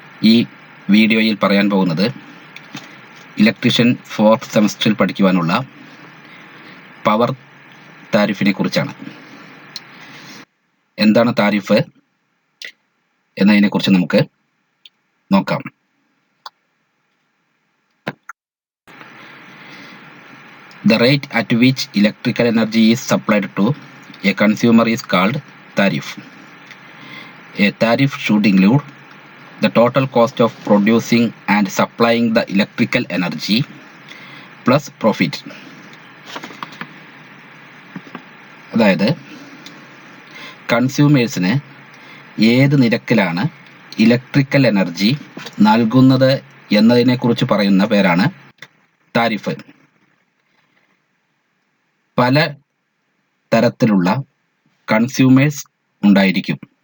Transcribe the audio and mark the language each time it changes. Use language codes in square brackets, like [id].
[ml] ഈ വീഡിയോയിൽ പറയാൻ പോകുന്നത് ഇലക്ട്രീഷ്യൻ 4th സെമസ്റ്ററിൽ പഠിക്കുവാനുള്ള പവർ താരിഫിനെ കുറിച്ചാണ്. എന്താണ് താരിഫ് എന്നതിനെക്കുറിച്ച് നമുക്ക് നോക്കാം. [en] The rate at which electrical energy is supplied to a consumer is called tariff. A tariff should include the total cost of producing and supplying the electrical energy plus profit. [ml] അതായത് കൺസ്യൂമേഴ്സിന് ഏത് നിരക്കിലാണ് electrical energy നൽകുന്നത് എന്നതിനെക്കുറിച്ച് പറയുന്ന പേരാണ് tariff. പല തരത്തിലുള്ള consumers ഉണ്ടായിരിക്കും.